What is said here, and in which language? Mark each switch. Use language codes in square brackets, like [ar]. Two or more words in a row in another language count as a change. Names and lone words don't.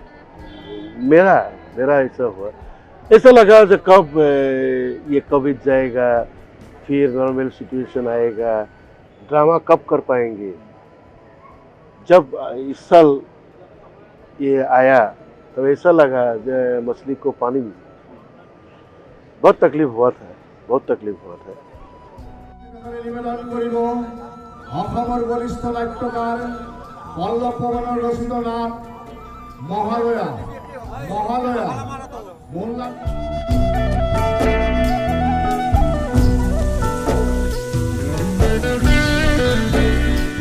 [hi] मेरा ऐसा हुआ, ऐसा लगा जो कब ये कोविड जाएगा, फिर नॉर्मल सिचुएशन आएगा, ड्रामा कब कर पाएंगे। जब इस साल ये आया तो ऐसा लगा जो मछली को पानी में। बहुत तकलीफ हुआ था। [as] নিবেদন কৰিব অসমৰ বলিষ্ঠ নাট্যকাৰ পল্লৱ পৱনৰ ৰচিত নাট মহালয়া মূল